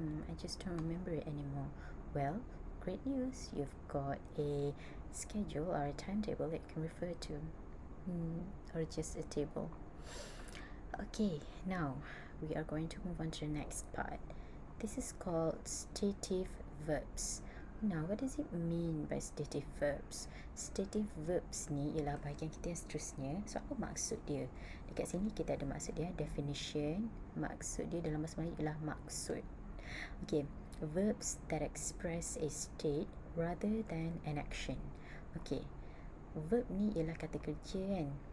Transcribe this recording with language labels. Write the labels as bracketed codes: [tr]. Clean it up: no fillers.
[en] I just don't remember it anymore. Well, great news, you've got a schedule or a timetable that you can refer to, or just a table. Okay, now we are going to move on to the next part. This is called stative verbs. Now, what does it mean by stative verbs? [ms] Stative verbs ni ialah bahagian kita yang seterusnya. So, apa maksud dia? Dekat sini kita ada maksud dia, definition. Maksud dia dalam bahasa Melayu ialah maksud. [en] Okay, verbs that express a state rather than an action. [ms] Okay, verb ni ialah kata kerja kan?